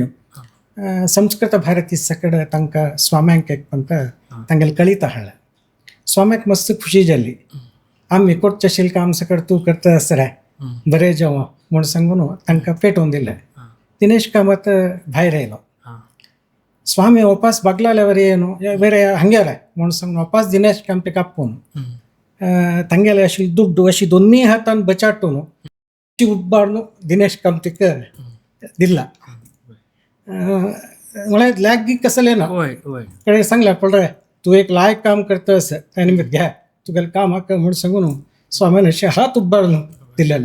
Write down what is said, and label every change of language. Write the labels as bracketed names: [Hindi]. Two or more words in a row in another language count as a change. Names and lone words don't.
[Konkani] संस्कृत भारती सकड तांकां स्वाम्यांक एक पंत तांगेले कळीत हाडलें. स्वाम्याक मस्त खुशी जाली. आमी करचें आशिल्लें काम सकड तूं करता आस रे बरें जावं म्हूण सांगून तांकां पेटोवन दिलें. दिनेश कामत भायर येयलो. स्वामी वापस बागलाल्यावर [Kannada] ಏನು ಬೇರೆ ಹಂಗೆ [Konkani] म्हणून सांगून वापस दिनेश कामते कापून तांगेले आशिल्ली दुड्ड अशी दोन्ही हातान बचाटून उब्बाडून दिनेश कामतीक दिला. म्हळ्यार लॅगीक कसलें ना कडेन सांगलें पळय तूं एक लायक काम करतास आनी मागीर घ्या तुगेलें काम हाका म्हूण सांगून स्वाम्यान अशें हात उब्बाडून दिलेले.